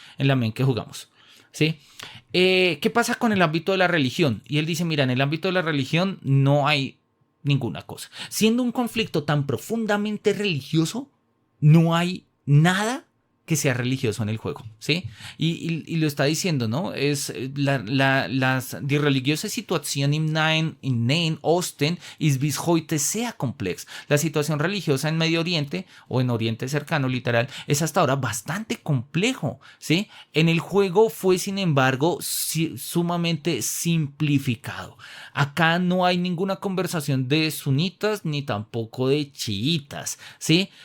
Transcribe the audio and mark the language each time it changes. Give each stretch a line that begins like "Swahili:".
Spanish: En la medida en que jugamos, ¿sí? ¿Qué pasa con el ámbito de la religión? Y él dice, mira, en el ámbito de la religión no hay ninguna cosa. Siendo un conflicto tan profundamente religioso, no hay nada que sea religioso en el juego, ¿sí? Y lo está diciendo, ¿no?
German: Es die religiöse Situation in Nahen Osten ist bis heute sehr komplex.
Spanish: La situación religiosa en Medio Oriente o en Oriente Cercano, literal, es hasta ahora bastante complejo, ¿sí? En el juego fue, sin embargo, sumamente simplificado. Acá no hay ninguna conversación de sunitas ni tampoco de chiitas, ¿sí?